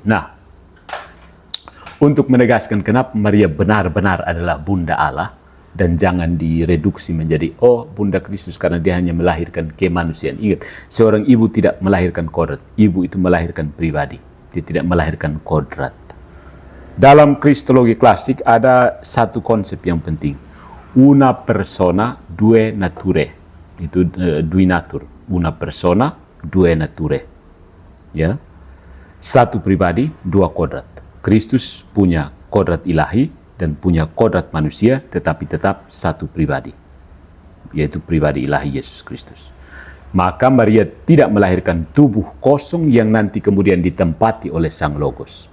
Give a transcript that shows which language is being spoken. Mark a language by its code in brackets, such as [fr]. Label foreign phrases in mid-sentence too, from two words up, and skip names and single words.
[id] Nah, untuk menegaskan kenapa Maria benar-benar adalah Bunda Allah dan jangan direduksi menjadi Bunda Kristus karena dia hanya melahirkan kemanusiaan. Ingat, seorang ibu tidak melahirkan kodrat. Ibu itu melahirkan pribadi. Dia tidak melahirkan kodrat. Dalam kristologi klasik ada satu konsep yang penting. [it] Una persona, due nature. Itu due natur. Una persona, due nature. [id] Ya. Satu pribadi, dua kodrat. Kristus punya kodrat ilahi dan punya kodrat manusia, tetapi tetap satu pribadi, yaitu pribadi ilahi Yesus Kristus. Maka Maria tidak melahirkan tubuh kosong yang nanti kemudian ditempati oleh Sang Logos.